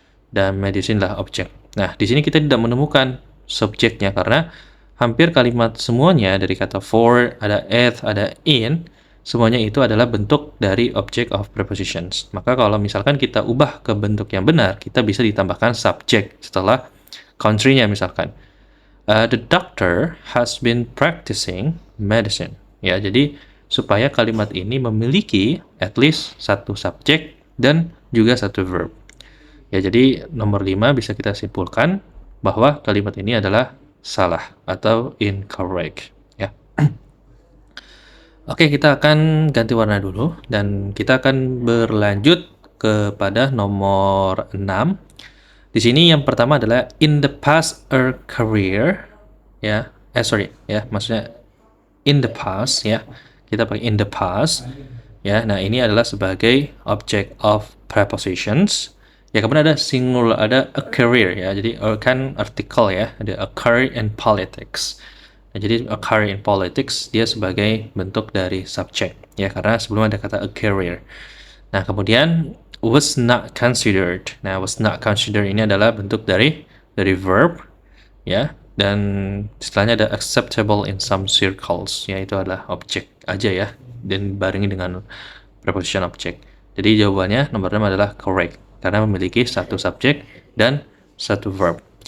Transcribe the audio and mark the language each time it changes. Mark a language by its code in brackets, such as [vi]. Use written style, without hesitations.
[id] Dan medicine lah objek. Nah di sini kita tidak menemukan subjeknya karena hampir kalimat semuanya dari kata for, ada at, ada in, semuanya itu adalah bentuk dari [en] object of prepositions. [id] Maka kalau misalkan kita ubah ke bentuk yang benar, kita bisa ditambahkan subject setelah country-nya misalkan. [en] The doctor has been practicing medicine. [id] Ya, jadi supaya kalimat ini memiliki [en] at least [id] satu subjek dan juga satu verb. Ya, jadi nomor 5 bisa kita simpulkan bahwa kalimat ini adalah salah atau incorrect. Ya. Oke, kita akan ganti warna dulu dan kita akan berlanjut kepada nomor 6. Di sini yang pertama adalah [en] in the past a career, [id] ya. Maksudnya [en] in the past, [id] ya. Kita pakai in the past, ya. Nah, ini adalah sebagai [en] object of prepositions. [id] Ya, kemudian ada singular, ada a career, ya. Jadi kan artikel, ya. Ada [en] a career in politics. [id] Nah, jadi [en] a career in politics [id] dia sebagai bentuk dari subject, ya, karena sebelum ada kata a career. Nah, kemudian [en] was not considered. [id] Nah, [en] was not considered [id] ini adalah bentuk dari verb, ya. Dan setelahnya ada [en] acceptable in some circles, [id] ya, itu adalah objek aja, ya, dan barengi dengan preposition object. Jadi jawabannya nomor 6 adalah correct karena memiliki satu subjek dan satu verb.